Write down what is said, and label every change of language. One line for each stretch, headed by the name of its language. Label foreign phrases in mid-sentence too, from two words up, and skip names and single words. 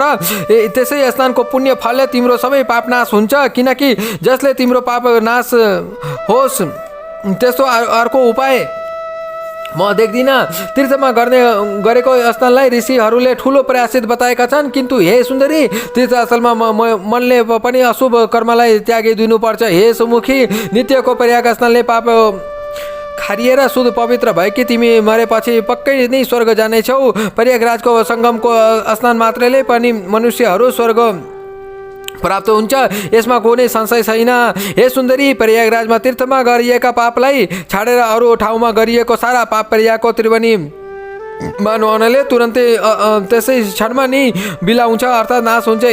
Nepali: त्यसै स्नानको पुण्य फलले तिम्रो सबै पाप नाश हुन्छ। किनकि जसले तिम्रो पाप नाश होस् त्यस्तो अर्को उपाय म देख्दिनँ। तीर्थमा गरेको स्नानलाई ऋषिहरूले ठुलो प्रयासित बताएका छन्, किन्तु हे सुन्दरी, तीर्थस्थलमा मनले पनि अशुभ कर्मलाई त्यागिदिनुपर्छ। हे सुमुखी, नित्यको प्रयाग स्नानले पाप खारिएर शुद्ध पवित्र भएकी तिमी मरेपछि पक्कै नै स्वर्ग जानेछौ। प्रयागराजको सङ्गमको स्नान मात्रैले पनि मनुष्यहरू स्वर्ग प्राप्त हुन्छ, यसमा कुनै संशय छैन। हे सुन्दरी, प्रयागराजमा तीर्थमा गरिएका पापलाई छाडेर अरू ठाउँमा गरिएको सारा पाप प्रयागको त्रिवेणीमा नुहाउनाले तुरन्तै त्यसै क्षणमा नै बिलाउँछ, अर्थात् नाश हुन्छ।